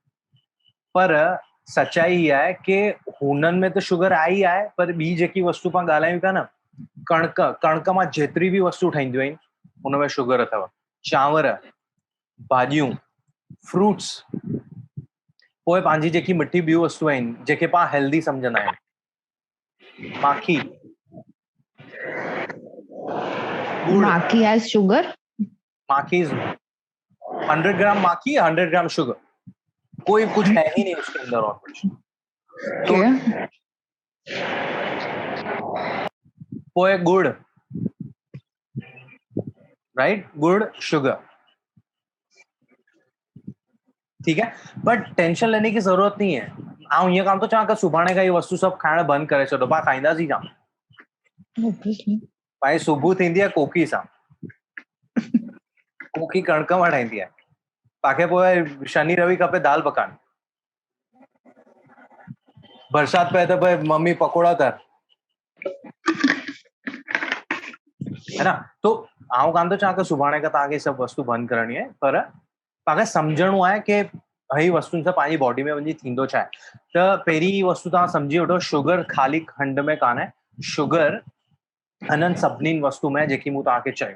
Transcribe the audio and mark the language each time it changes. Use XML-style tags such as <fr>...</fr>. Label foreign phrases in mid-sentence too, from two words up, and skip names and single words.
<sd>पर सच्चाई इहा आहे कि हुननि में त शुगर आहे ई आहे, पर ॿी जेकी वस्तु पाण ॻाल्हायूं था न, कणिक, कणिक मां जेतिरी बि वस्तु ठाहींदियूं आहिनि हुन में शुगर अथव। चांवर, भाॼियूं, फ्रूट्स, पोइ पंहिंजी जेकी मिठी ॿियूं वस्तू आहिनि जेके पाण हेल्दी सम्झंदा आहियूं, माखी, गुड़।</sd> <en>Maki has sugar.</en> <hi>माखी 100 ग्राम माखी, 100 ग्राम शुगर, कोई कुछ है ही नहीं उसके अंदर और कुछ। तो</hi> <en>Okay.</en> <sd>पोए गुड़, राइट? गुड़ शुगर,</sd> <hi>ठीक है। बट टेंशन लेने की जरूरत नहीं है।</hi> <sd>आउं हीअं कान थो चवां कि सुभाणे खां इहे वस्तु सभु खाइण बंदि करे छॾो, पाण खाईंदासीं छा?</sd> <en>Obviously.</en> <sd>भाई सुबुह थींदी आहे कोकी सां। कोकी कणिक मां ठाहींदी आहे। तव्हांखे पोइ शनि रवि खपे दाल पकवान। बरसाति पए त पोइ मम्मी पकोड़ा तर,</sd> <hi>है ना?</hi> <sd>तो आउं कान थो चवां कि सुभाणे खां तव्हांखे सभु वस्तु बंदि करणी आहे, पर तव्हांखे सम्झणो आहे कि ही वस्तुनि सां पंहिंजी बॉडी में वञी थींदो छा आहे। त पहिरीं वस्तु तव्हां सम्झी वठो, शुगर ख़ाली खंड में कान्हे, शुगर हिननि सभिनीनि वस्तु में जेकी मूं तव्हांखे चयो।</sd>